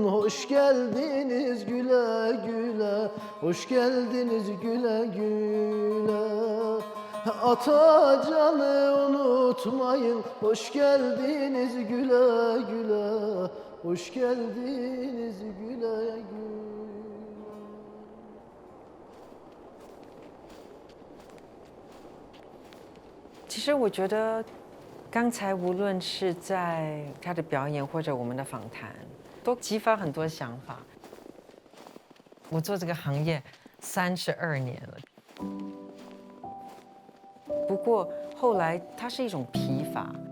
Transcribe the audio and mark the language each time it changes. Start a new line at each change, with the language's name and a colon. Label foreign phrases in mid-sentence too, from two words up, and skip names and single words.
Turkish: Hoş geldiniz güle güle. Hoş geldiniz güle güle. Atacan'ı unutmayın. Hoş geldiniz güle güle. Hoş geldiniz güle güle.
Chinese: 其实我觉得，刚才无论是在他的表演或者我们的访谈，都激发很多想法。我做这个行业32年了，不过后来它是一种疲乏。